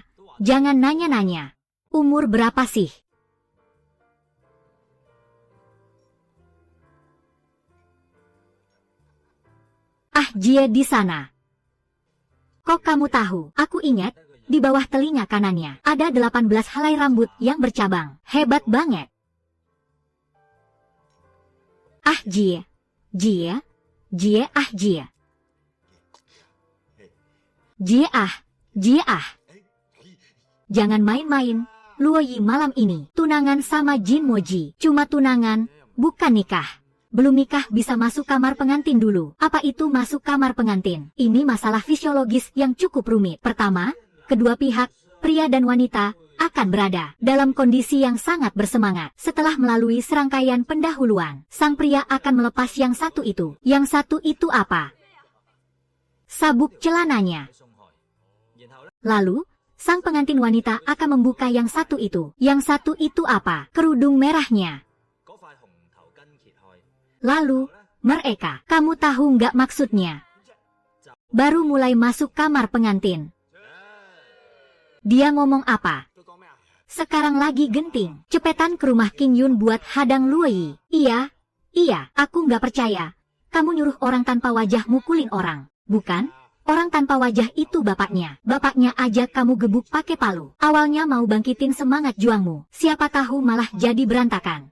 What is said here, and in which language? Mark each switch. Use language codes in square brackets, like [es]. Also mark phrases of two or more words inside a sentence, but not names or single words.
[id] Jangan nanya-nanya. Umur berapa sih? Ah Jie di sana. Kok kamu tahu? Aku ingat, di bawah telinga kanannya ada 18 helai rambut yang bercabang. Hebat banget. Ah Jie. Jie. Jie ah Jie. Jie ah. Jie ah. Jangan main-main. Luoyi malam ini tunangan sama Jin Moji. Cuma tunangan, bukan nikah. Belum nikah bisa masuk kamar pengantin dulu. Apa itu masuk kamar pengantin? Ini masalah fisiologis yang cukup rumit. Pertama, kedua pihak, pria dan wanita, akan berada dalam kondisi yang sangat bersemangat. Setelah melalui serangkaian pendahuluan, sang pria akan melepas yang satu itu. Yang satu itu apa? Sabuk celananya. [yue] 鬆開，然後咧 [id] Lalu, sang pengantin wanita akan membuka yang satu itu. Yang satu itu apa? Kerudung merahnya. [yue] 嗰塊紅頭巾揭開， [id] Lalu, mereka, kamu tahu nggak maksudnya? Baru mulai masuk kamar pengantin. Dia ngomong apa? [yue] 佢講咩啊？ [id] Sekarang lagi genting. Cepetan ke rumah King Yun buat hadang Luoyi. Iya, aku nggak percaya. Kamu nyuruh orang tanpa wajah mukulin orang, bukan? Orang tanpa wajah itu bapaknya. Bapaknya aja kamu gebuk pakai palu. Awalnya mau bangkitin semangat juangmu. Siapa tahu malah jadi berantakan.